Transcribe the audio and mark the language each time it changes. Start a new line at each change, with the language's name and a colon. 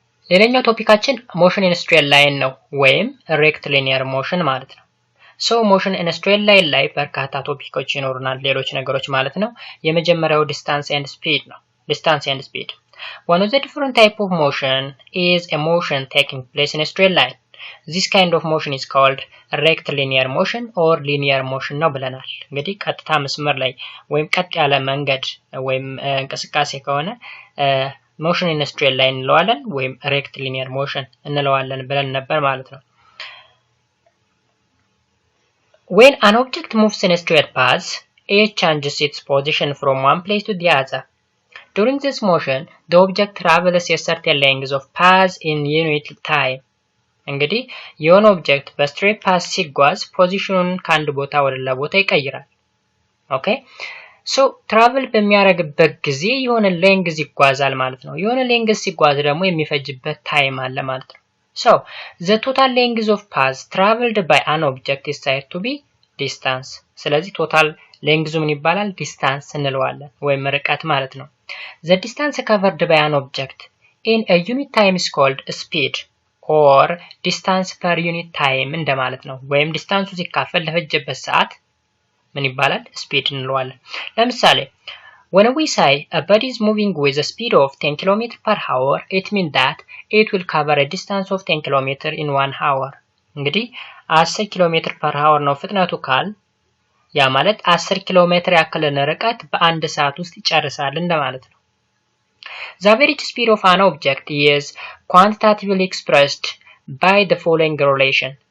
Amharic: ሌላኛው ቶፒካችን ሞሽን ኢን ስትሬት ላይን ነው ወይም ሬክቲሊኒየር ሞሽን ማለት ነው። ሶ ሞሽን ኢን ስትሬት ላይን ላይ በርካታ ቶፒኮች ይኖሩናል፣ ሌሎች ነገሮች ማለት ነው። የመጀመሪያው ዲስታንስ ኤንድ ስፒድ ነው። ዲስታንስ ኤንድ ስፒድ
English: one of the different type of motion is a motion taking place in a straight line. This kind of motion is called rectilinear motion or linear motion
Amharic: ነው ብለናል። እንግዲህ ቀጥታ መስመር ላይ ወይም ቀጥ ያለ መንገድ ወይም እንቅስቃሴ ከሆነ
English: motion in a straight line
Amharic: እንለዋለን ወይም
English: rectilinear motion
Amharic: እንለዋለን ብለን ነበር ማለት ነው።
English: When an object moves in a straight path, it changes its position from one place to the other. During this motion, the object travels a certain length of path in unit time.
Amharic: እንግዲህ የሆነ ኦብጀክት በስትሬት ፓስ ሲጓዝ ፖዚሽኑን ከአንድ ቦታ ወደ ሌላ ቦታ ይቀይራል። ኦኬ ሶ ትራቨል በሚያደርግበት ጊዜ የሆነ ሌንግዝ ይጓዛል ማለት ነው። የሆነ ሌንግዝ ሲጓዝ ደግሞ የሚፈጅበት ታይም አለ ማለት ነው። ሶ
English: the total length of path traveled by an object is said to be distance።
Amharic: ስለዚህ ቶታል ሌንግዙ ምን ይባላል? ዲስታንስ እንለዋለን ወይም ርቀት ማለት ነው።
English: The distance covered by an object in a unit time is called speed or distance per unit time
Amharic: እንደማለት ነው። ወይም ዲስታንሱ ሲካፈል ለፈጀበት ሰዓት ምን ይባላል? ስፒድ እንለዋለን። ለምሳሌ
English: when we say a body is moving with a speed of 10 km per hour, it means that it will cover a distance of 10 km in 1 hour።
Amharic: እንግዲህ 10 ኪሎ ሜትር
English: per hour
Amharic: ነው ፍጥነቱ ካል ያ ማለት 10 ኪሎ ሜትር ያክልን ርቀት በአንድ ሰዓት ውስጥ ይጨርሳል እንደማለት ነው።
English: The average speed of an object is quantitatively expressed by the following relation.